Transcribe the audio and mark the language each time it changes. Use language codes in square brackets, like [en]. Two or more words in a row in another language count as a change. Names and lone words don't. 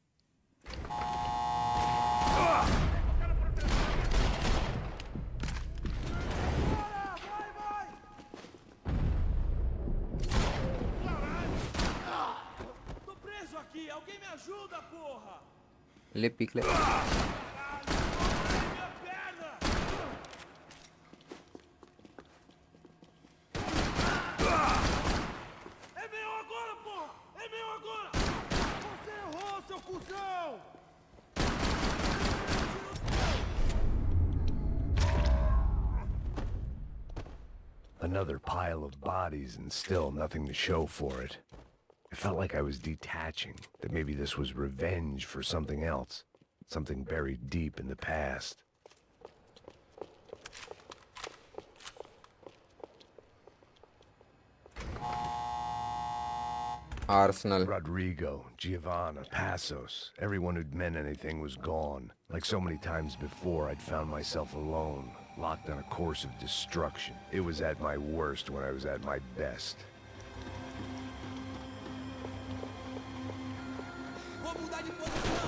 [pt] Tô preso aqui! Alguém me ajuda, porra! ले पीक ले. Minha perna! É meu agora, porra! É meu agora! Você errou, seu cuzão! [en] Another pile of bodies and still nothing to show for it. It felt like I was detaching, that maybe this was revenge for something else, something buried deep in the past. Arsenal. Rodrigo, Giovanna, Passos, everyone who'd meant anything was gone. Like so many times before, I'd found myself alone, locked on a course of destruction. It was at my worst when I was at my best. [pt] Vou mudar de posição!